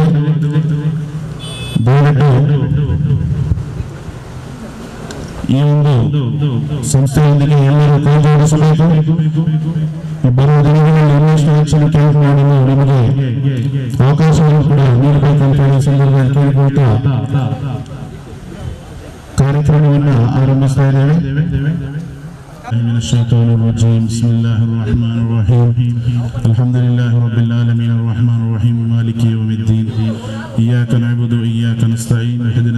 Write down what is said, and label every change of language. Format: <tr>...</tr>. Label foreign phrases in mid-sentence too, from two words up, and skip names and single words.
<kn>ದಯವಿಟ್ಟು ಈ ಒಂದು ಸಂಸ್ಥೆಯೊಂದಿಗೆ ಎಲ್ಲರೂ ಕೈಜೋಡಿಸಬೇಕು. ಬರುವ ದಿನಗಳಲ್ಲಿ ಇನ್ನಷ್ಟು ಹೆಚ್ಚಿನ ಕ್ಯಾಂಪ್ ಮಾಡಿ ನಿಮಗೆ ಅವಕಾಶವನ್ನು ಕೂಡ ನೀಡಬೇಕಂತ ಈ ಸಂದರ್ಭದಲ್ಲಿ ಕೇಳಿಕೊಳ್ತಾ ಕಾರ್ಯಕ್ರಮವನ್ನು ಆರಂಭಿಸ್ತಾ ಇದ್ದೇವೆ.</kn> <ar>من الشيطان الرجيم بسم الله الرحمن الرحيم الحمد لله رب العالمين الرحمن الرحيم مالك يوم الدين إياك نعبد وإياك نستعين اهدنا</ar>